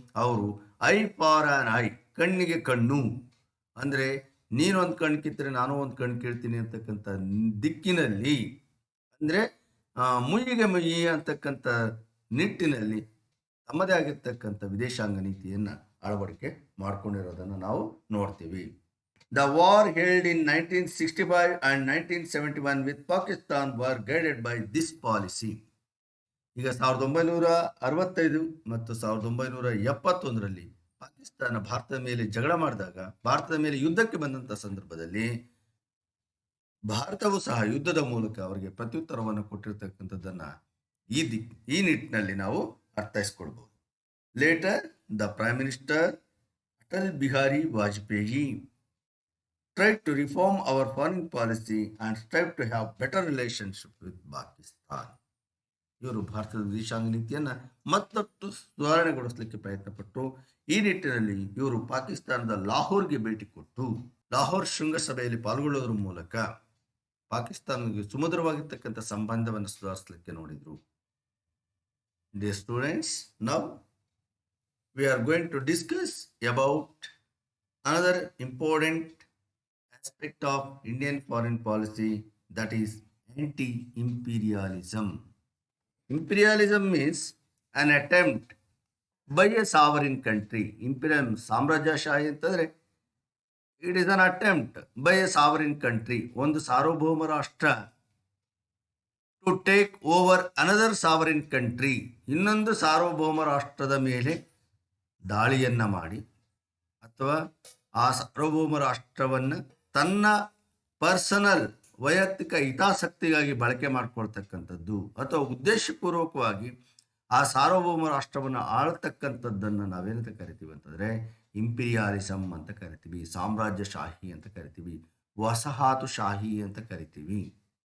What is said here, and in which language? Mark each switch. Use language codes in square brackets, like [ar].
[kn] ಅವರು [en] eye for an eye, [kn] ಕಣ್ಣಿಗೆ ಕಣ್ಣು, ಅಂದರೆ ನೀನು ಒಂದು ಕಣ್ಣು ಕಿತ್ತರೆ ನಾನು ಒಂದು ಕಣ್ಣು ಕೇಳ್ತೀನಿ ಅಂತಕ್ಕಂಥ ದಿಕ್ಕಿನಲ್ಲಿ, ಅಂದರೆ ಮುಯ್ಯಿಗೆ ಮುಯ್ಯಿ ಅಂತಕ್ಕಂಥ ನಿಟ್ಟಿನಲ್ಲಿ ತಮ್ಮದೇ ಆಗಿರ್ತಕ್ಕಂಥ ವಿದೇಶಾಂಗ ನೀತಿಯನ್ನು ಅಳವಡಿಕೆ ಮಾಡ್ಕೊಂಡಿರೋದನ್ನು ನಾವು ನೋಡ್ತೀವಿ. [en] The war held in 1965 and 1971 with Pakistan were guided by this policy. [kn] ಈಗ 1965 ಮತ್ತು 1971ರಲ್ಲಿ ಪಾಕಿಸ್ತಾನ ಭಾರತದ ಮೇಲೆ ಜಗಳ ಮಾಡಿದಾಗ, ಭಾರತದ ಮೇಲೆ ಯುದ್ಧಕ್ಕೆ ಬಂದಂಥ ಸಂದರ್ಭದಲ್ಲಿ ಭಾರತವು ಸಹ ಯುದ್ಧದ ಮೂಲಕ ಅವರಿಗೆ ಪ್ರತ್ಯುತ್ತರವನ್ನು ಕೊಟ್ಟಿರ್ತಕ್ಕಂಥದ್ದನ್ನ ಈ ನಿಟ್ಟಿನಲ್ಲಿ ನಾವು ಅರ್ಥೈಸ್ಕೊಳ್ಬಹುದು. [en] Later the prime minister Atal Bihari Vajpayee tried to reform our foreign policy and strive to have better relationship with Pakistan. [kn] ಇವರು ಭಾರತದ ವಿದೇಶಾಂಗ ನೀತಿಯನ್ನು ಮತ್ತಷ್ಟು ಸುಧಾರಣೆಗೊಳಿಸಲಿಕ್ಕೆ ಪ್ರಯತ್ನಪಟ್ಟರು. ಈ ನಿಟ್ಟಿನಲ್ಲಿ ಇವರು ಪಾಕಿಸ್ತಾನದ ಲಾಹೋರ್ಗೆ ಭೇಟಿ ಕೊಟ್ಟು ಲಾಹೋರ್ ಶೃಂಗಸಭೆಯಲ್ಲಿ ಪಾಲ್ಗೊಳ್ಳೋದ್ರ ಮೂಲಕ ಪಾಕಿಸ್ತಾನಕ್ಕೆ ಸುಮಧುರವಾಗಿರ್ತಕ್ಕಂಥ ಸಂಬಂಧವನ್ನು ಸುಧಾರಿಸಲಿಕ್ಕೆ ನೋಡಿದರು. [en] Dear students, now we are going to discuss about another important aspect of Indian foreign policy, that is anti-imperialism. Imperialism means an attempt by a sovereign country. Imperialism, [kn] ಸಾಮ್ರಾಜ್ಯಶಾಹಿ ಅಂತಂದ್ರೆ [en] it is an attempt by a sovereign country, [kn] ಒಂದು ಸಾರ್ವಭೌಮ ರಾಷ್ಟ್ರ, [en] to take over another sovereign country, [kn] ಇನ್ನೊಂದು ಸಾರ್ವಭೌಮ ರಾಷ್ಟ್ರದ ಮೇಲೆ ದಾಳಿಯನ್ನ ಮಾಡಿ ಅಥವಾ ಆ ಸಾರ್ವಭೌಮ ರಾಷ್ಟ್ರವನ್ನು ತನ್ನ ಪರ್ಸನಲ್ ವೈಯಕ್ತಿಕ ಹಿತಾಸಕ್ತಿಗಾಗಿ ಬಳಕೆ ಮಾಡ್ಕೊಳ್ತಕ್ಕಂಥದ್ದು ಅಥವಾ ಉದ್ದೇಶಪೂರ್ವಕವಾಗಿ ಆ ಸಾರ್ವಭೌಮ ರಾಷ್ಟ್ರವನ್ನು ಆಳ್ತಕ್ಕಂಥದ್ದನ್ನು ನಾವೇನಂತ ಕರಿತೀವಿ ಅಂತಂದರೆ ಇಂಪೀರಿಯಾಲಿಸಮ್ ಅಂತ ಕರಿತೀವಿ, ಸಾಮ್ರಾಜ್ಯಶಾಹಿ ಅಂತ ಕರಿತೀವಿ, ವಸಾಹತುಶಾಹಿ ಅಂತ ಕರಿತೀವಿ.